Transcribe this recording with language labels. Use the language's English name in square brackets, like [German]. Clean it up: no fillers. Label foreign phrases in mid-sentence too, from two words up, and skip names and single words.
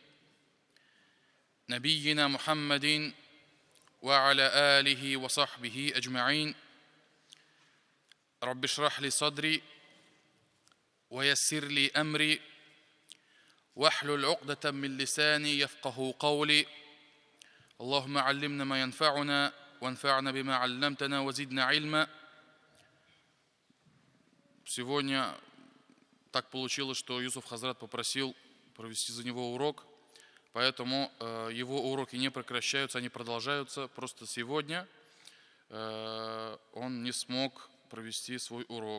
[Arabic] نبينا محمد وعلى آله وصحبه أجمعين رب اشرح لي صدري ويسر لي أمري واحلل عقدة من لساني يفقه قولي اللهم علمنا ما ينفعنا وانفعنا بما علمتنا وزدنا علما. [Russian] Сегодня так получилось, что Юсуф Хазрат попросил провести за него урок, поэтому его уроки не прекращаются, они продолжаются. Просто сегодня он не смог провести свой урок.